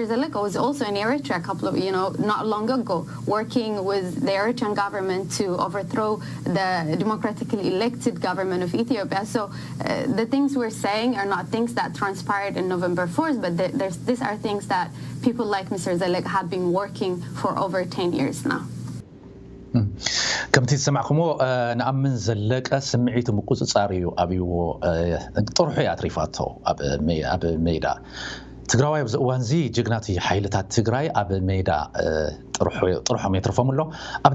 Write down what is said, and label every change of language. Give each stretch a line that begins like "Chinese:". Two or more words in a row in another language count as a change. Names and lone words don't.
English: Zellek was also in Eritrea not long ago, working with the Eritrean government to overthrow the democratically elected government of Ethiopia. So the things we're saying are not things that transpired in November 4th, but these are things that people like Mr. Zellek have been working for over 10 years now.
Tigrinya: ከምቲ ዝሰማዕኩሞ ንኣምን ዘለቀ ስምዒቱ ምቁፅፃር እዩ ኣብይዎ ጥርሑ እያ ኣትሪፋቶ ኣብ ሜዳ ትግራዋይ ኣብዚ እዋን እዚ ጅግናት ሓይልታት ትግራይ ኣብ ሜዳ ጥርሖም የትርፎም ኣሎ ኣብ